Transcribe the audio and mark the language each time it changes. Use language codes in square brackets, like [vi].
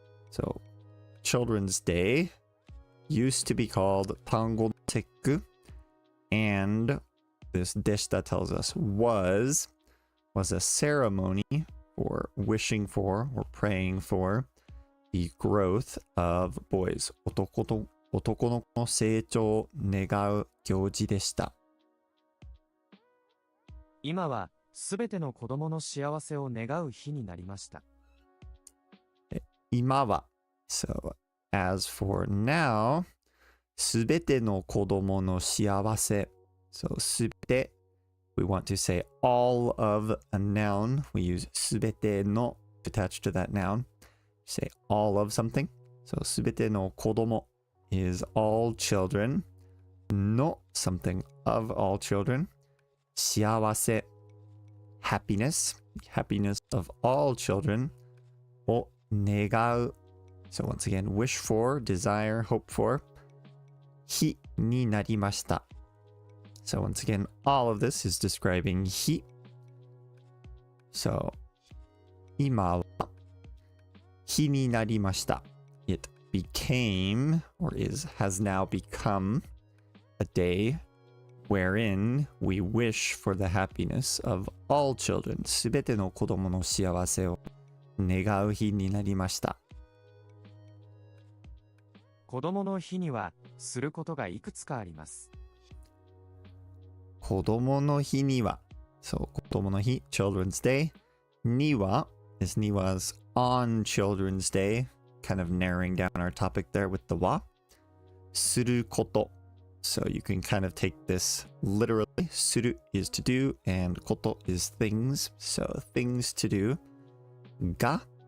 [en] So Children's Day used to be called 端午の節句. And this でした tells us was a ceremony for wishing for or praying for the growth of boys. [ja] 男の子の成長を願う行事でした。今はすべての子供の幸せを願う日になりました。 [en] 今は So as for now [ja] すべての子供の幸せ [en] So すべて We want to say all of a noun. We use すべての attached to that noun. Say all of something. So すべての子供 is all children. No something of all children. 幸せ happiness. Happiness of all children. [ja] を願う [en] So once again, wish for, desire, hope for. [ja] 日になりました. [en] So once again, all of this is describing 日. [ja] So 今は日になりました. [en] It became or has now become a day wherein we wish for the happiness of all children. [ja] すべての子供の幸せを願う日になりました。子供の日にはすることがいくつかあります。子供の日には [en] So 子供の日 Children's Day には This に was on Children's Day kind of narrowing down our topic there with the はすること So you can kind of take this literally する is to do and こと is things So things to do が